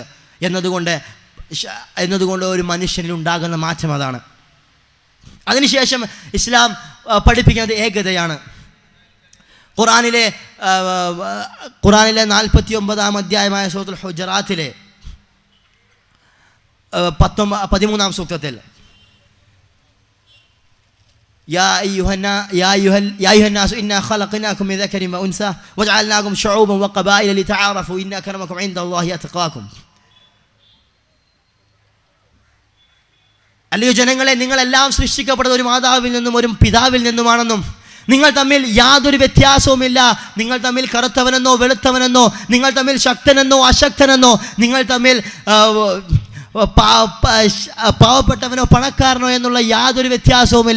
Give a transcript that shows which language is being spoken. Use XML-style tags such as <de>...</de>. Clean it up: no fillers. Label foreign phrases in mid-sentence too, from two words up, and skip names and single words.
<ml>എന്നതുകൊണ്ട് ഒരു മനുഷ്യനിൽ ഉണ്ടാകുന്ന മാറ്റം അതാണ്. അതിനുശേഷം ഇസ്ലാം പഠിപ്പിക്കുന്നത് ഏകതയാണ്. ഖുറാനിലെ 49-ാം അധ്യായമായ സൂറത്തുൽ ഹുജറാത്തിലെ 13-ാം സൂക്തത്തിൽ</ml> <ar>يا أيها الناس إنا خلقناكم من ذكر وأنثى وجعلناكم شعوبا وقبائل لتعارفوا إن أكرمكم عند الله أتقاكم.</ar> <ml>അല്ലയോ ജനങ്ങളെ, നിങ്ങളെല്ലാം സൃഷ്ടിക്കപ്പെട്ടത് ഒരു മാതാവിൽ നിന്നും ഒരു പിതാവിൽ നിന്നുമാണെന്നും നിങ്ങൾ തമ്മിൽ യാതൊരു വ്യത്യാസവുമില്ല. നിങ്ങൾ തമ്മിൽ കറുത്തവനെന്നോ വെളുത്തവനെന്നോ, നിങ്ങൾ തമ്മിൽ ശക്തനെന്നോ അശക്തനെന്നോ, നിങ്ങൾ തമ്മിൽ പാവപ്പെട്ടവനോ പണക്കാരനോ എന്നുള്ള യാതൊരു വ്യത്യാസവുമില്ല.</ml>